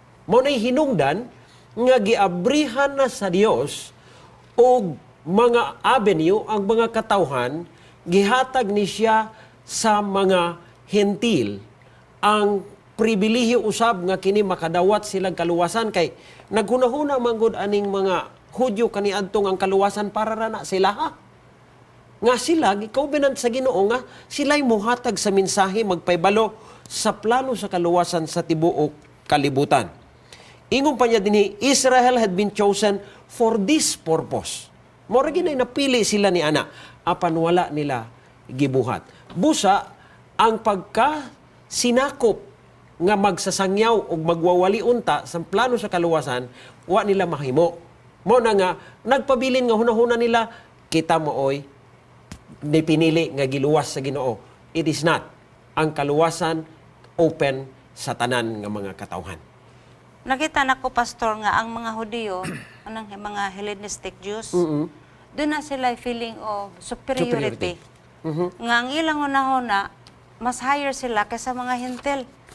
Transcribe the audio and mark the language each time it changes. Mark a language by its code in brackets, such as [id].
[ceb] Mao nay hinungdan nga giabrihan na sa Dios og mga avenue ang mga katawhan gihatag ni siya sa mga hentil ang pribilehiyo usab nga kini makadawat silang kaluwasan kay naghunahuna man gud aning mga Hudyo kaniadtong ang kaluwasan para ra na sila ha. Nga sila gi-covenant sa Ginoo nga sila'y mohatag sa mensahe magpaybalo sa plano sa kaluwasan sa tibuok kalibutan. Ingon pa niya dinhi, [en] Israel had been chosen for this purpose. [ceb] Mora ginay napili sila ni ana apan wala nila gibuhat. Busa ang pagka sinakop nga magsasangyaw o magwawali unta sa plano sa kaluwasan, wa nila mahimo. Mo na nga nagpabilin nga hunahuna nila kita mooy ni pinili nga giluwas sa Ginoo. [en] It is not. [ceb] Ang kaluwasan open sa tanan nga mga katawhan. Nakita na ko, Pastor, nga ang mga Hudiyo, anong mga Hellenistic Jews, doon na sila feeling of superiority. Nga ang ilang una-una, mas higher sila kaysa mga Hintil.